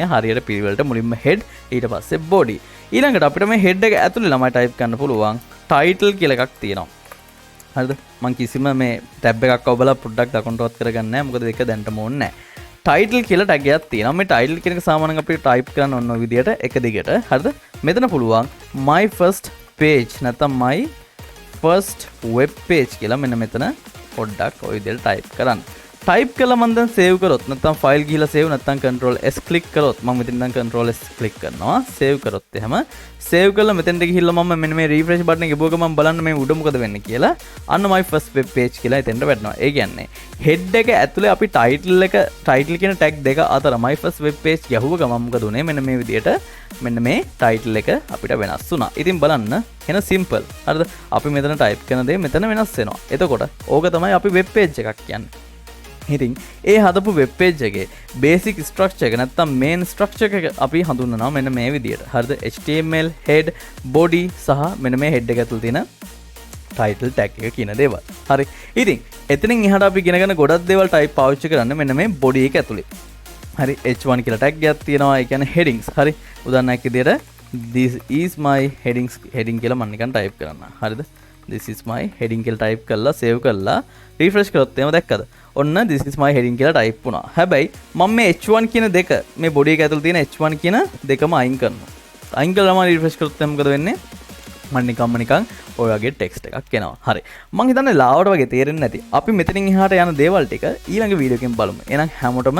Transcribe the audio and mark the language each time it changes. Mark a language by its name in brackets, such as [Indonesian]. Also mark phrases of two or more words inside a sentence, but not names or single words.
[Sinhala] හරියට පිළිවෙලට මුලින්ම හෙඩ් ඊට පස්සේ බොඩි. ඊළඟට අපිට මේ හෙඩ් එක ඇතුලේ ළමයි ටයිප් කරන්න පුළුවන් ටයිටල් කියලා එකක් තියෙනවා. හරිද? මම කිසිම මේ ටැබ් එකක් ඔබලා පොඩ්ඩක් දකුණටවත් කරගන්නේ නැහැ. මොකද ඒක දැන්ටම ඕනේ නැහැ. ටයිටල් කියලා ටැග් එකක් තියෙනවා. මේ ටයිටල් කියන එක සාමාන්‍යයෙන් අපිට ටයිප් කරන්න ඕන ඔය විදිහට එක දිගට. හරිද? මෙතන පුළුවන් [English] my first page [Sinhala] නැත්නම් [English] my first web page [Sinhala] කියලා මෙන්න මෙතන පොඩ්ඩක් ඔය විදිහට ටයිප් කරන්න. ටයිප් කළා මම දැන් සේව් කරොත් නැත්නම් ෆයිල් ගිහලා සේව් නැත්නම් [English] control s [Sinhala] ක්ලික් කරොත් මම මෙතන දැන් [English] control s [Sinhala] ක්ලික් කරනවා සේව් කරොත් එහෙම සේව් කළා මෙතෙන්ට ගිහිල්ලා මම මෙන්න මේ [English] refresh button [Sinhala] එක ගිහුවක මම බලන්න මේ උඩ මොකද වෙන්නේ කියලා අන්න [English] my first web page [Sinhala] කියලා එතෙන්ට වැටෙනවා. ඒ කියන්නේ head එක ඇතුලේ අපි title කියන tag දෙක අතර [English] my first web page [Sinhala] ගැහුව ගමන් මොකද උනේ මෙන්න මේ විදිහට මෙන්න මේ title එක අපිට වෙනස් වුණා. ඉතින් බලන්න එන simple. හරිද? අපි මෙතන type කරන දේ මෙතන වෙනස් වෙනවා. එතකොට ඕක තමයි අපි web page එකක් කියන්නේ. ඉතින් ඒ හදපු [English] web page [Sinhala] එකේ [English] basic structure [Sinhala] එක නැත්තම් [English] main structure [Sinhala] එක අපි හඳුන්වනවා මෙන්න මේ විදියට. හරිද? [English] HTML, head, body [Sinhala] සහ මෙන්න මේ head එක ඇතුළේ තියෙන [English] title tag [Sinhala] එක කියන දේවල්. හරි. ඉතින් එතනින් එහාට අපි ඉගෙන ගන්න ගොඩක් දේවල් type පාවිච්චි කරන්න මෙන්න මේ body එක ඇතුළේ. හරි. H1 කියලා tag එකක් තියෙනවා. ඒ කියන්නේ headings. හරි. උදාහරණයක් විදියට [English] this is my heading [Sinhala] කියලා මම නිකන් type කරන්න. හරිද? [English] this is my heading [Sinhala] කියලා type කරලා save කරලා refresh කරොත් එහෙම දැක්කද? ඔන්න [English] this is my heading [Sinhala] කියලා type වුණා. හැබැයි මම මේ h1 කියන දෙක මේ body එක ඇතුළේ තියෙන h1 කියන දෙකම අයින් කරනවා. අයින් කළාම refresh කරොත් එහෙනම් මොකද වෙන්නේ? මම නිකන් ඔය වගේ text එකක් එනවා. හරි. මම හිතන්නේ ලාවට වගේ තේරෙන්නේ නැති. අපි මෙතනින් එහාට යන දේවල් ටික ඊළඟ වීඩියෝ එකෙන් බලමු.